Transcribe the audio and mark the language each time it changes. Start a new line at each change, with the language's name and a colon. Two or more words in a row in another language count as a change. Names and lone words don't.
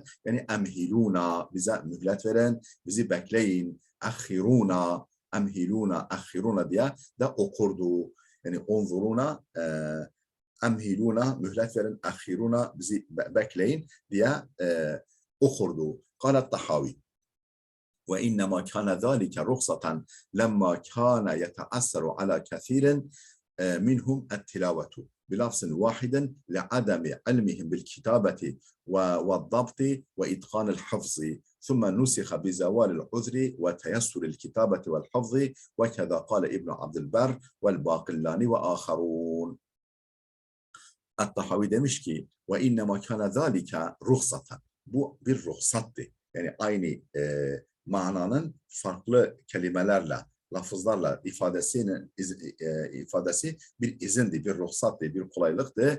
Turkish: Yani emhiluna, bize mühlet verin, bizi bekleyin.
Arabic: أخرونا أمهلونا أخرونا
Turkish: diye de okurdu. Yani
Arabic: انظرونا أمهلونا,
Turkish: mühlet verin, ahiruna, bizi bekleyin diye okurdu.
Arabic: قال الطحاوي. وإنما كان ذلك رخصة لما كان يتأثر على كثير منهم التلاوة بلفظ واحد لعدم علمهم بالكتابة والضبط وإتقان الحفظ ثم نسخ بزوال العذر وتيسر الكتابة والحفظ وكذا قال ابن عبد البر والباقلاني وآخرون.
Turkish: At-Tahavi demiş ki
Arabic: وإنما كان ذلك رخصة.
Turkish: Bu bir ruhsattı. Yani aynı mananın farklı kelimelerle, lafızlarla ifadesi bir izindi, bir ruhsattı, bir kolaylıktı.